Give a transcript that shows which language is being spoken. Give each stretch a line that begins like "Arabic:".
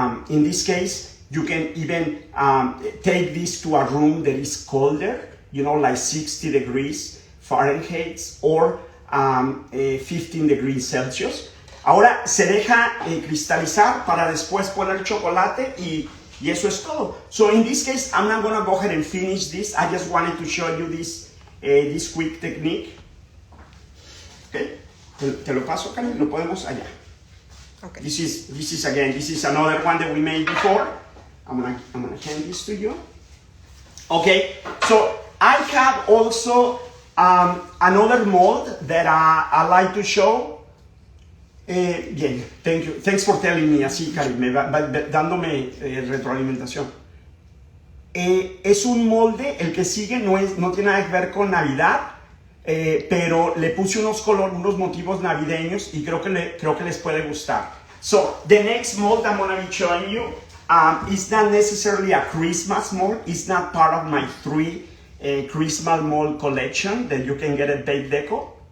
English: In this case, you can even take this to a room that is colder, you know, like 60 degrees Fahrenheit or 15 degrees Celsius.
Spanish: Ahora se deja cristalizar para después poner chocolate y eso es todo.
English: So in this case, I'm not gonna go ahead and finish this. I just wanted to show you this quick technique.
Spanish: Okay, te lo paso, Karen, lo podemos allá.
English: Okay. This is another one that we made before. I'm gonna hand this to you. Okay, so I have also another mold that I like to show. Bien, thank you. Thanks for telling me, así, Karim,
Spanish: dándome retroalimentación. Es un molde, el que sigue no tiene nada que ver con Navidad, pero le puse unos motivos navideños y creo que les puede gustar.
English: So, the next mold I'm going to be showing you is not necessarily a Christmas mold. It's not part of my 3 Christmas mold collection that you can get at Bake Deco.